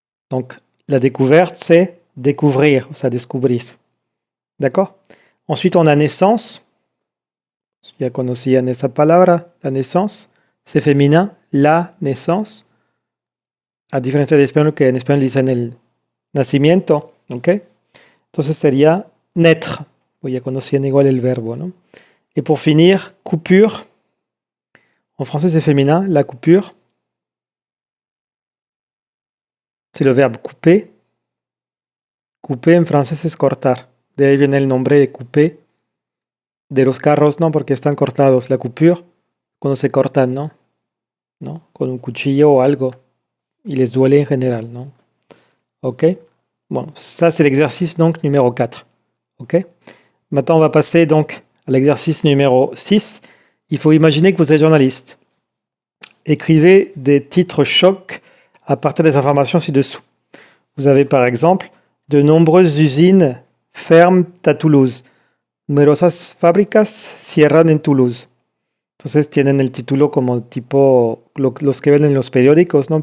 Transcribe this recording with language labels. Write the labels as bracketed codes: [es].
[fr] Donc, la découverte, c'est découvrir, [es] o sea, descubrir. [fr] D'accord? Ensuite, on a naissance. [es] Ya conocían esa palabra, la naissance. [fr] C'est féminin, la naissance. [es] A diferencia de español, que en español dicen el nacimiento. ¿Ok? Entonces sería naître. Pues ya conocían igual el verbo, ¿no? [fr] Et pour finir, coupure. En français, c'est féminin, la coupure. C'est le verbe couper. [es] Couper en francés es cortar. De ahí viene el nombre de coupé. De los carros, ¿no? Porque están cortados. La coupure, cuando se cortan, ¿no? ¿No? Con un cuchillo o algo. Y les duele en general, ¿no? Ok? [fr] Bon, ça c'est l'exercice donc numéro 4. Ok? Maintenant, on va passer donc à l'exercice numéro 6. Il faut imaginer que vous êtes journaliste. Écrivez des titres chocs à partir des informations ci-dessous. Vous avez par exemple de nombreuses usines ferment à Toulouse. [es] Numerosas fábricas cierran en Toulouse. Entonces tienen el título como tipo los que ven en los periódicos, ¿no?